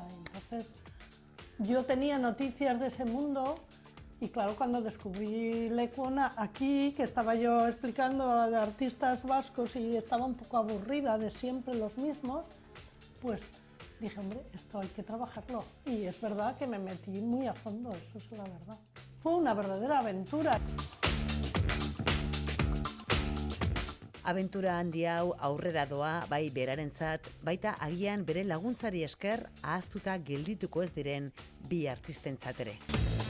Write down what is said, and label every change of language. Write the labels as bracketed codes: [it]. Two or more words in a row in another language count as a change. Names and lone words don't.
[es] Entonces, yo tenía noticias de ese mundo y claro, cuando descubrí Lekuona aquí, que estaba yo explicando a artistas vascos y estaba un poco aburrida de siempre los mismos, pues dije, hombre, esto hay que trabajarlo. Y es verdad que me metí muy a fondo, eso es la verdad. Fue una verdadera aventura. [eu] Abentura handi hau aurrera doa bai berarentzat, baita agian bere laguntzari esker ahaztuta geldituko ez diren bi artistentzat ere.